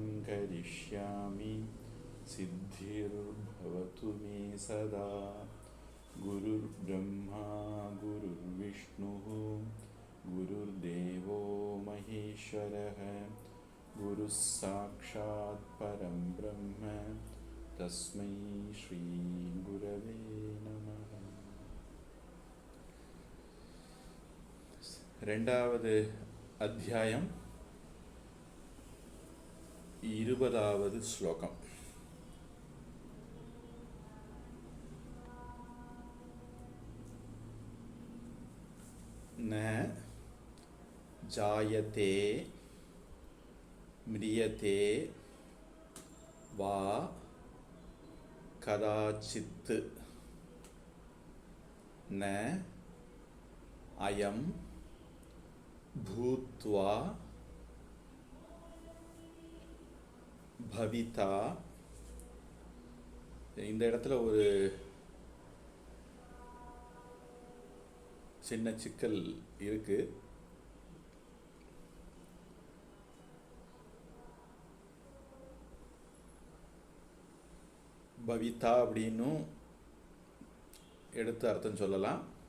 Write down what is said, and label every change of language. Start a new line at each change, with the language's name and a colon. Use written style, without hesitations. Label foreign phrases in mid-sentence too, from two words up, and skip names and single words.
Sanskrit: करिष्यामि सिद्धिर्भवतु मे सदा गुरुर्ब्रह्मा गुरुर्विष्णुः गुरुर्देवो महेश्वरः गुरुः साक्षात् परं ब्रह्म तस्मै श्री गुरवे नमः.
Tamil: ரெண்டாவது அத்தியாயம் 20வது ஸ்லோகம்.
Sanskrit: न जायते म्रियते वा कदाचित् न अयं भूत्वा भविता.
Tamil: இந்த இடத்துல ஒரு சின்ன சிக்கல் இருக்கு. பவிதா அப்படின்னும் எடுத்து அர்த்தம் சொல்லலாம்.